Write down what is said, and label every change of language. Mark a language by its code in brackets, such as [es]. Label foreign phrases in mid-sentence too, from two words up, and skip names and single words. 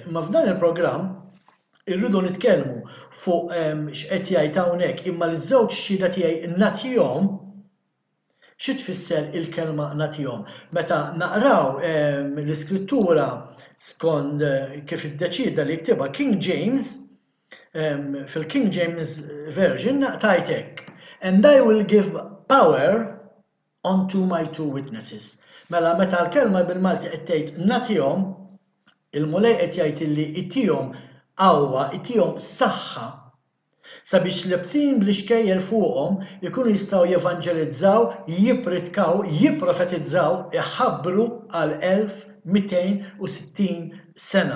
[mt] Imma f'dan il-programm irridu nitkellmu fuq x'qed jgħid hawnhekk imma l-żewġ xhieda tiegħi nagħtihom xi tfisser il-kelma nagħtihom. Meta naqraw l-iskrittura skont kif iddeċida li jktibha King James fil-King James Version tajt hekk. [en] And I will give power unto my 2 witnesses. [mt] Mela meta l-kelma bil-Malti qed tgħid nagħtihom, il-mulej qed jgħid illi ittihom qawwa ittihom saħħa sabiex lebsin bl-ixkejjer fuqhom ikunu jistgħu jevanġelizzaw, jippritkaw, jipprofetizzaw, iħabbru għal 1260 sena.